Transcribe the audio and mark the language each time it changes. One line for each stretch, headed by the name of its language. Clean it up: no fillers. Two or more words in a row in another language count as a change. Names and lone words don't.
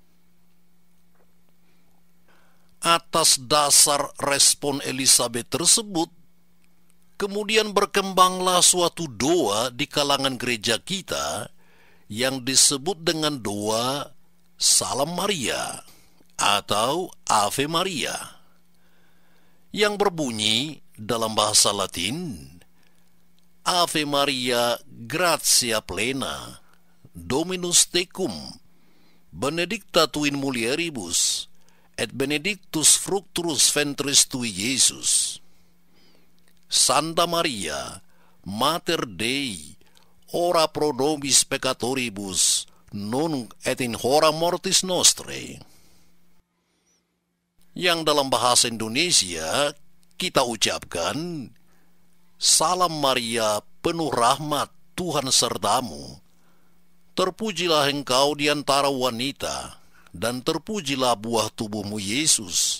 Indonesian: Atas dasar respon Elisabet tersebut, kemudian berkembanglah suatu doa di kalangan gereja kita yang disebut dengan doa Salam Maria atau Ave Maria, yang berbunyi dalam bahasa Latin,
Latin: Ave Maria, gratia plena, Dominus tecum, benedicta tu in mulieribus, et benedictus fructus ventris tui, Iesus. Santa Maria, Mater Dei, ora pro nobis peccatoribus, nunc et in hora mortis nostrae.
Indonesian: Yang dalam bahasa Indonesia kita ucapkan, Salam Maria, penuh rahmat, Tuhan sertamu. Terpujilah engkau di antara wanita, dan terpujilah buah tubuhmu, Yesus.